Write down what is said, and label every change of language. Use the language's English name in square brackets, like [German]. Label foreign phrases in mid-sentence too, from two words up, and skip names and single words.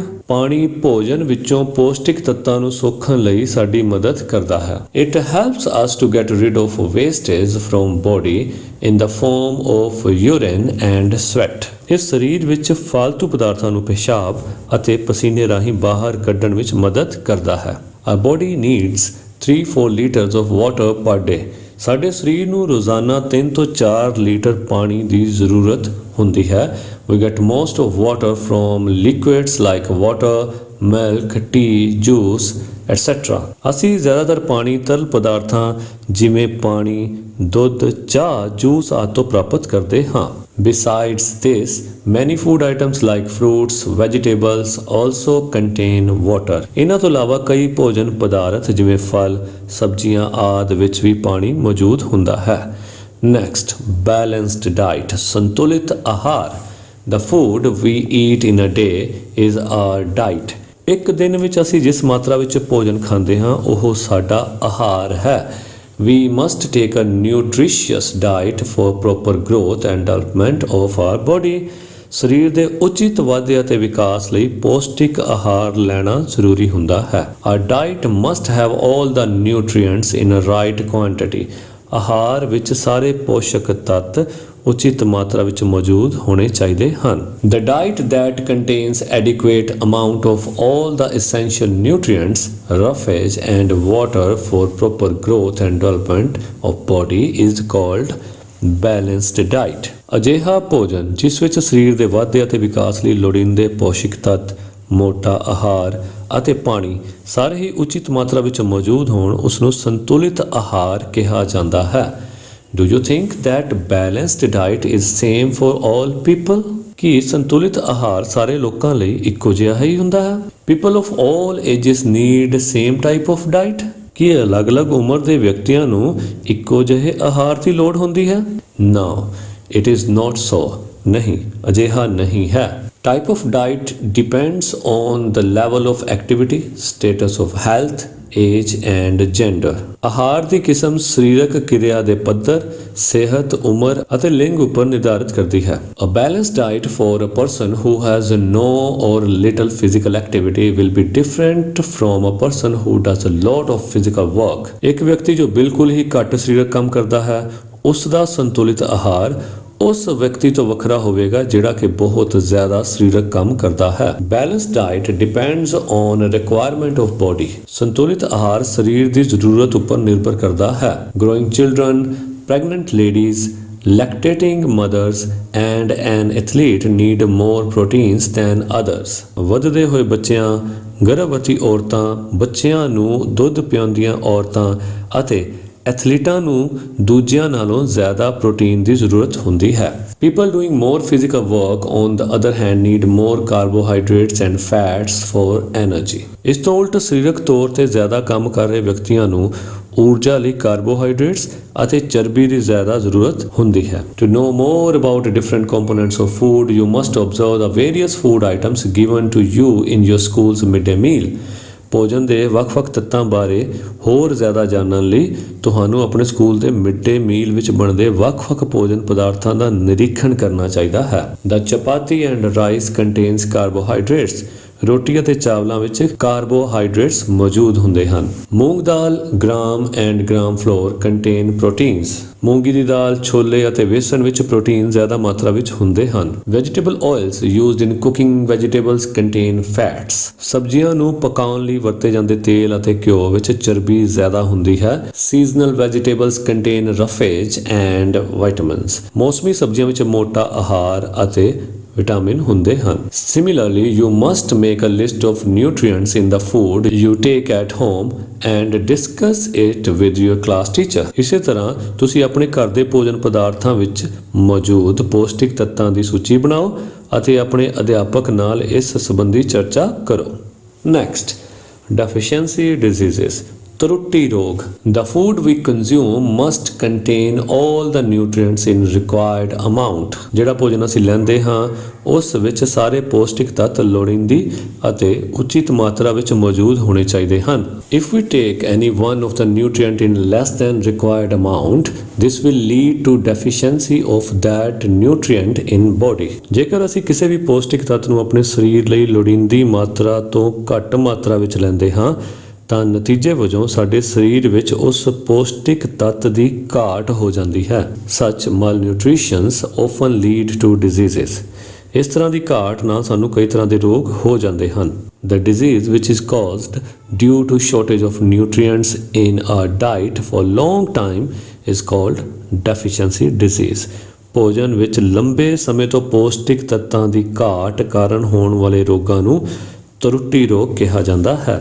[Punjabi] ਪਾਣੀ ਭੋਜਨ ਵਿੱਚੋਂ ਪੌਸ਼ਟਿਕ ਤੱਤਾਂ ਨੂੰ ਸੋਖਣ ਲਈ ਸਾਡੀ ਮਦਦ ਕਰਦਾ ਹੈ। [English] it helps us to get rid of wastage from body in the form of urine and sweat. [Punjabi] ਇਹ ਸਰੀਰ ਵਿੱਚ ਫਾਲਤੂ ਪਦਾਰਥਾਂ ਨੂੰ ਪਿਸ਼ਾਬ ਅਤੇ ਪਸੀਨੇ ਰਾਹੀਂ ਬਾਹਰ ਕੱਢਣ ਵਿੱਚ ਮਦਦ ਕਰਦਾ ਹੈ। [English] Our body needs 3-4 litres of water per day. [Punjabi] ਸਾਡੇ ਸਰੀਰ ਨੂੰ ਰੋਜ਼ਾਨਾ 3 ਤੋਂ 4 ਲੀਟਰ ਪਾਣੀ ਦੀ ਜ਼ਰੂਰਤ ਹੁੰਦੀ ਹੈ। [English] We get most of water from liquids like water, milk, tea, juice, etc. [Punjabi] ਅਸੀਂ ਜ਼ਿਆਦਾਤਰ ਪਾਣੀ ਤਰਲ ਪਦਾਰਥਾਂ ਜਿਵੇਂ ਪਾਣੀ, ਦੁੱਧ, ਚਾਹ, ਜੂਸ ਆਦਿ ਤੋਂ ਪ੍ਰਾਪਤ ਕਰਦੇ ਹਾਂ। [English] Besides this, many food items like fruits, vegetables also contain water. [Punjabi] ਇਹਨਾਂ ਤੋਂ ਇਲਾਵਾ ਕਈ ਭੋਜਨ ਪਦਾਰਥ ਜਿਵੇਂ ਫਲ, ਸਬਜ਼ੀਆਂ ਆਦਿ ਵਿੱਚ ਵੀ ਪਾਣੀ ਮੌਜੂਦ ਹੁੰਦਾ ਹੈ। [English] Next, balanced diet, [Punjabi] ਸੰਤੁਲਿਤ ਆਹਾਰ। [English] The food we eat in a day is our diet. [Punjabi] ਇੱਕ ਦਿਨ ਵਿੱਚ ਅਸੀਂ ਜਿਸ ਮਾਤਰਾ ਵਿੱਚ ਭੋਜਨ ਖਾਂਦੇ ਹਾਂ ਉਹ ਸਾਡਾ ਆਹਾਰ ਹੈ। [English] We must take a nutritious diet for proper growth and development of our body. [Punjabi] ਸਰੀਰ ਦੇ ਉਚਿਤ ਵਾਧੇ ਅਤੇ ਵਿਕਾਸ ਲਈ ਪੌਸ਼ਟਿਕ ਆਹਾਰ ਲੈਣਾ ਜ਼ਰੂਰੀ ਹੁੰਦਾ ਹੈ। [English] Our diet must have all the nutrients in a right quantity. [Punjabi] ਆਹਾਰ ਵਿੱਚ ਸਾਰੇ ਪੋਸ਼ਕ ਤੱਤ ਉਚਿਤ ਮਾਤਰਾ ਵਿੱਚ ਮੌਜੂਦ ਹੋਣੇ ਚਾਹੀਦੇ ਹਨ। [English] The diet that contains adequate amount of all the essential nutrients, roughage and water for proper growth and development of body is called balanced diet. [Punjabi] ਅਜਿਹਾ ਭੋਜਨ ਜਿਸ ਵਿੱਚ ਸਰੀਰ ਦੇ ਵਾਧੇ ਅਤੇ ਵਿਕਾਸ ਲਈ ਲੋੜੀਂਦੇ ਪੋਸ਼ਕ ਤੱਤ, ਮੋਟਾ ਆਹਾਰ ਅਤੇ ਪਾਣੀ ਸਾਰੇ ਹੀ ਉਚਿਤ ਮਾਤਰਾ ਵਿੱਚ ਮੌਜੂਦ ਹੋਣ ਉਸ ਨੂੰ ਸੰਤੁਲਿਤ ਆਹਾਰ ਕਿਹਾ ਜਾਂਦਾ ਹੈ। [English] Do you think that balanced diet is same for all people? [Punjabi] ਕੀ ਸੰਤੁਲਿਤ ਆਹਾਰ ਸਾਰੇ ਲੋਕਾਂ ਲਈ ਇੱਕੋ ਜਿਹਾ ਹੀ ਹੁੰਦਾ ਹੈ? [English] People of all ages need same type of diet? [Punjabi] ਕੀ ਅਲੱਗ-ਅਲੱਗ ਉਮਰ ਦੇ ਵਿਅਕਤੀਆਂ ਨੂੰ ਇੱਕੋ ਜਿਹੇ ਆਹਾਰ ਦੀ ਲੋੜ ਹੁੰਦੀ ਹੈ? [English] No, it is not so. [Punjabi] ਨਹੀਂ, ਅਜਿਹਾ ਨਹੀਂ ਹੈ। [English] Type of diet depends on the level of activity, status of health, age and gender. [Punjabi] ਆਹਾਰ ਦੀ ਕਿਸਮ ਸਰੀਰਕ ਕਿਰਿਆ ਦੇ ਪੱਧਰ, ਸਿਹਤ, ਉਮਰ ਅਤੇ ਲਿੰਗ ਉੱਪਰ ਨਿਰਧਾਰਿਤ ਕਰਦੀ ਹੈ। [English] A balanced diet for a person who has no or little physical activity will be different from a person who does a lot of physical work. [Punjabi] ਇੱਕ ਵਿਅਕਤੀ ਜੋ ਬਿਲਕੁਲ ਹੀ ਘੱਟ ਸਰੀਰਕ ਕੰਮ ਕਰਦਾ ਹੈ, ਉਸ ਦਾ ਸੰਤੁਲਿਤ ਆਹਾਰ ਉਸ ਵਿਅਕਤੀ ਤੋਂ ਵੱਖਰਾ ਹੋਵੇਗਾ ਜਿਹੜਾ ਕਿ ਬਹੁਤ ਜ਼ਿਆਦਾ ਸਰੀਰਕ ਕੰਮ ਕਰਦਾ ਹੈ। [English] balanced diet depends on requirement of body. [Punjabi] ਸੰਤੁਲਿਤ ਆਹਾਰ ਸਰੀਰ ਦੀ ਜ਼ਰੂਰਤ ਉੱਪਰ ਨਿਰਭਰ ਕਰਦਾ ਹੈ। [English] growing children, pregnant ladies, lactating mothers and an athlete need more proteins than others. [Punjabi] ਵਧਦੇ ਹੋਏ ਬੱਚਿਆਂ, ਗਰਭਵਤੀ ਔਰਤਾਂ, ਬੱਚਿਆਂ ਨੂੰ ਦੁੱਧ ਪਿਆਉਂਦੀਆਂ ਔਰਤਾਂ ਅਤੇ ਐਥਲੀਟਾਂ ਨੂੰ ਦੂਜਿਆਂ ਨਾਲੋਂ ਜ਼ਿਆਦਾ ਪ੍ਰੋਟੀਨ ਦੀ ਜ਼ਰੂਰਤ ਹੁੰਦੀ ਹੈ। [English] People doing more physical work on the other hand need more carbohydrates and fats for energy. [Punjabi] ਇਸ ਤੋਂ ਉਲਟ ਸਰੀਰਕ ਤੌਰ ਤੇ ਜ਼ਿਆਦਾ ਕੰਮ ਕਰ ਰਹੇ ਵਿਅਕਤੀਆਂ ਨੂੰ ਊਰਜਾ ਲਈ ਕਾਰਬੋਹਾਈਡਰੇਟਸ ਅਤੇ ਚਰਬੀ ਦੀ ਜ਼ਿਆਦਾ ਜ਼ਰੂਰਤ ਹੁੰਦੀ ਹੈ। [English] To know more about different components of food, you must observe the various food items given to you in your school's midday meal. [Punjabi] ਭੋਜਨ ਦੇ ਵੱਖ-ਵੱਖ ਤੱਤਾਂ ਬਾਰੇ ਹੋਰ ਜ਼ਿਆਦਾ ਜਾਣਨ ਲਈ ਤੁਹਾਨੂੰ ਆਪਣੇ ਸਕੂਲ ਦੇ [English] mid day meal [Punjabi] ਵਿੱਚ ਬਣਦੇ ਵੱਖ-ਵੱਖ ਭੋਜਨ ਪਦਾਰਥਾਂ ਦਾ ਨਿਰੀਖਣ ਕਰਨਾ ਚਾਹੀਦਾ ਹੈ। [English] The chapati and rice contains carbohydrates. [Punjabi] ਰੋਟੀ ਅਤੇ ਚਾਵਲਾਂ ਵਿੱਚ ਕਾਰਬੋਹਾਈਡਰੇਟਸ ਮੌਜੂਦ ਹੁੰਦੇ ਹਨ। ਮੂੰਗ ਦਾਲ, [English] gram and gram flour contain proteins. [Punjabi] ਮੂੰਗੀ ਦੀ ਦਾਲ, ਛੋਲੇ ਅਤੇ ਵੇਸਣ ਵਿੱਚ ਪ੍ਰੋਟੀਨ ਜ਼ਿਆਦਾ ਮਾਤਰਾ ਵਿੱਚ ਹੁੰਦੇ ਹਨ। [English] vegetable oils used in cooking vegetables contain fats. [Punjabi] ਸਬਜ਼ੀਆਂ ਨੂੰ ਪਕਾਉਣ ਲਈ ਵਰਤੇ ਜਾਂਦੇ ਤੇਲ ਅਤੇ ਘਿਓ ਵਿੱਚ ਚਰਬੀ ਜ਼ਿਆਦਾ ਹੁੰਦੀ ਹੈ। [English] seasonal vegetables contain roughage and vitamins. [Punjabi] ਮੌਸਮੀ ਸਬਜ਼ੀਆਂ ਵਿੱਚ ਮੋਟਾ ਆਹਾਰ ਅਤੇ ਵਿਟਾਮਿਨ ਹੁੰਦੇ ਹਨ। [English] Similarly, you must make a list of nutrients in the food you take at home and discuss it with your class teacher. [Punjabi] ਇਸੇ ਤਰ੍ਹਾਂ ਤੁਸੀਂ ਆਪਣੇ ਘਰ ਦੇ ਭੋਜਨ ਪਦਾਰਥਾਂ ਵਿੱਚ ਮੌਜੂਦ ਪੌਸ਼ਟਿਕ ਤੱਤਾਂ ਦੀ ਸੂਚੀ ਬਣਾਓ ਅਤੇ ਆਪਣੇ ਅਧਿਆਪਕ ਨਾਲ ਇਸ ਸੰਬੰਧੀ ਚਰਚਾ ਕਰੋ। [English] Next, deficiency diseases. [Punjabi] ਤਰੁੱਟੀ ਰੋਗ। [English] The food we consume must contain all the nutrients in required amount। [Punjabi] ਜਿਹੜਾ ਭੋਜਨ ਅਸੀਂ ਲੈਂਦੇ ਹਾਂ ਉਸ ਵਿੱਚ ਸਾਰੇ ਪੌਸ਼ਟਿਕ ਤੱਤ ਲੋੜੀਂਦੀ ਅਤੇ ਉਚਿਤ ਮਾਤਰਾ ਵਿੱਚ ਮੌਜੂਦ ਹੋਣੇ ਚਾਹੀਦੇ ਹਨ। [English] If we take any one of the nutrient in less than required amount, this will lead to deficiency of that nutrient in body। [Punjabi] ਜੇਕਰ ਅਸੀਂ ਕਿਸੇ ਵੀ ਪੌਸ਼ਟਿਕ ਤੱਤ ਨੂੰ ਆਪਣੇ ਸਰੀਰ ਲਈ ਲੋੜੀਂਦੀ ਮਾਤਰਾ ਤੋਂ ਘੱਟ ਮਾਤਰਾ ਵਿੱਚ ਲੈਂਦੇ ਹਾਂ ਤਾਂ ਨਤੀਜੇ ਵਜੋਂ ਸਾਡੇ ਸਰੀਰ ਵਿੱਚ ਉਸ ਪੌਸ਼ਟਿਕ ਤੱਤ ਦੀ ਘਾਟ ਹੋ ਜਾਂਦੀ ਹੈ। [English] Such malnutritions often lead to diseases। [Punjabi] ਇਸ ਤਰ੍ਹਾਂ ਦੀ ਘਾਟ ਨਾਲ ਸਾਨੂੰ ਕਈ ਤਰ੍ਹਾਂ ਦੇ ਰੋਗ ਹੋ ਜਾਂਦੇ ਹਨ। [English] The disease which is caused due to shortage of nutrients in our diet for long time is called deficiency disease। [Punjabi] ਭੋਜਨ ਵਿੱਚ ਲੰਬੇ ਸਮੇਂ ਤੋਂ ਪੌਸ਼ਟਿਕ ਤੱਤਾਂ ਦੀ ਘਾਟ ਕਾਰਨ ਹੋਣ ਵਾਲੇ ਰੋਗਾਂ ਨੂੰ ਤਰੁੱਟੀ ਰੋਗ ਕਿਹਾ ਜਾਂਦਾ ਹੈ।